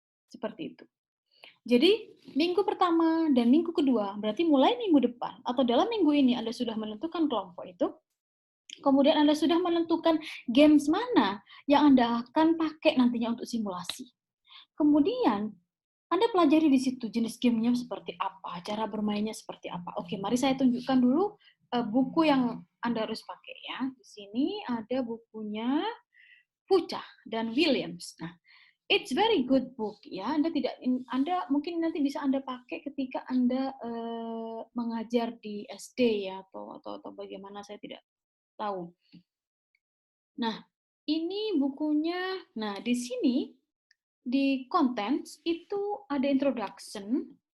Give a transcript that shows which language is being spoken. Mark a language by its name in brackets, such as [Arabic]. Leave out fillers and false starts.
[Indonesian] Seperti itu. Jadi, minggu pertama dan minggu kedua, berarti mulai minggu depan, atau dalam minggu ini Anda sudah menentukan kelompok itu, kemudian Anda sudah menentukan games mana yang Anda akan pakai nantinya untuk simulasi. Kemudian, Anda pelajari di situ jenis gamenya seperti apa, cara bermainnya seperti apa. Oke, mari saya tunjukkan dulu buku yang Anda harus pakai ya. Di sini ada bukunya Pucah dan Williams. [English] Nah, it's very good book ya. [Indonesian] Anda mungkin nanti bisa Anda pakai ketika Anda mengajar di SD ya atau bagaimana saya tidak tahu. Nah, ini bukunya. Nah, di sini di contents itu ada introduction.